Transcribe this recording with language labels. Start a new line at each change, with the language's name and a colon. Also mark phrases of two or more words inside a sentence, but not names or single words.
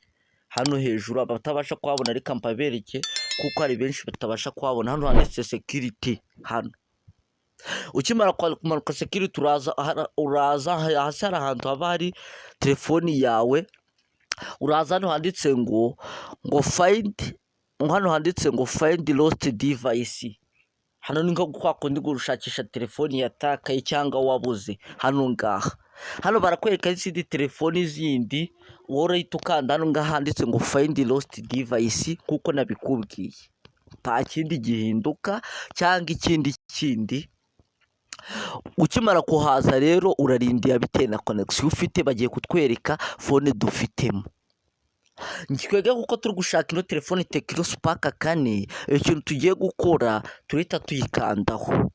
Kinyarwanda: Hano hejuru abatabasha kuhabona reka mpabereke kuko hari benshi batabasha kuhabona. Hano handitse security. Hano ukimara kumanuka security uraza hasi hari ahantu haba hari telefoni yawe, uraza hano handitse ngo
English: find lost device.
Kinyarwanda: Hano ni nko kwa kundi gushakisha telefoni yatakaye cyangwa wabuze. Hano ngaha barakwereka izindi telefoni zindi, wowe urahita ukanda hano ngaha handitse ngo
English: find lost device
Kinyarwanda: kuko nabikubwiye, nta kindi gihinduka cyangwa ikindi. Ukimara kuhaza rero urarindira bitewe na connection ufite, bagiye kutwereka phone dufitemo. Ngikwega kuko turi gushaka ino telefone Tecno Spark 4, ikintu tugiye gukora turita tuyikandaho.